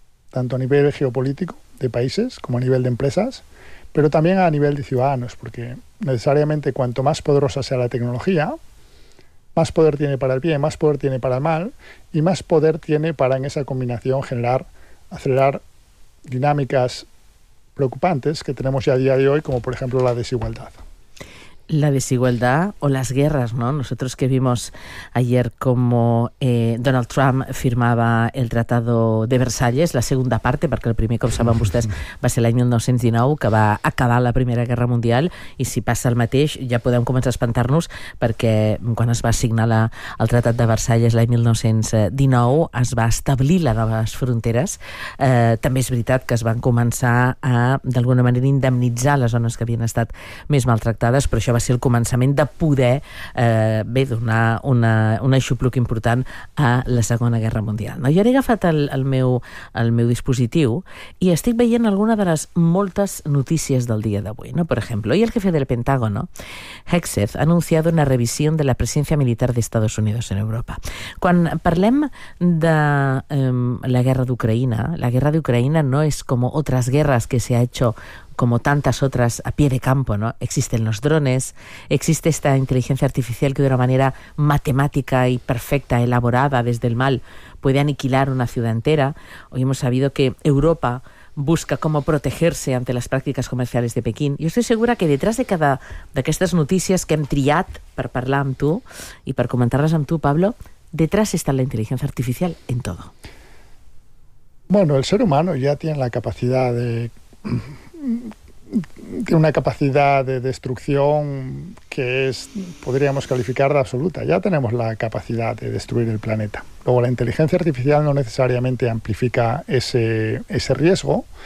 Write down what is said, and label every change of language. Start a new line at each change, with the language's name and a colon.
Spanish: Tanto a nivel geopolítico de países como a nivel de empresas, pero también a nivel de ciudadanos, porque necesariamente cuanto más poderosa sea la tecnología, más poder tiene para el bien, más poder tiene para el mal y más poder tiene para, en esa combinación, generar, acelerar dinámicas preocupantes que tenemos ya a día de hoy, como por ejemplo la desigualdad. La desigualdad o las guerras, ¿no? Nosotros que vimos ayer cómo Donald Trump firmaba el Tratado de Versalles, la segunda parte,
Catalan: perquè el primer, com saben vostès, va ser l'any 1919, que va acabar la Primera Guerra Mundial, i si passa el mateix ja podem començar a espantar-nos, perquè quan es va signar el Tratat de Versalles l'any 1919 es va establir les noves fronteres. També és veritat que es van començar a, d'alguna manera, indemnitzar les zones que havien estat més maltractades, però això va ser el començament de poder donar un aixopluc important a la Segona Guerra Mundial. No? Jo he agafat el meu dispositiu i estic veient alguna de les moltes notícies del dia d'avui. No? Per exemple,
Spanish: hoy el jefe del Pentágono,
Catalan: Hegseth, ha anunciat una revisió de la presència militar dels Estats Units en Europa. Quan parlem de la guerra d'Ucraïna, la guerra d'Ucraïna no és com altres guerres que s'ha fet
Spanish: como tantas otras a pie de campo, ¿no? Existen los drones, existe esta inteligencia artificial que de una manera matemática y perfecta, elaborada desde el mal, puede aniquilar una ciudad entera. Hoy hemos sabido que Europa busca cómo protegerse ante las prácticas comerciales de Pekín. Yo estoy segura que detrás de cada
Catalan: d'aquestes notícies que hem triat per parlar amb tu
Spanish: i per comentar-les amb tu, Pablo, detrás está la inteligencia artificial en todo. Bueno, el ser humano ya tiene la capacidad de... tiene una capacidad de destrucción que es, podríamos calificar de absoluta. Ya tenemos la capacidad de destruir el planeta. Luego, la inteligencia artificial no necesariamente amplifica ese riesgo.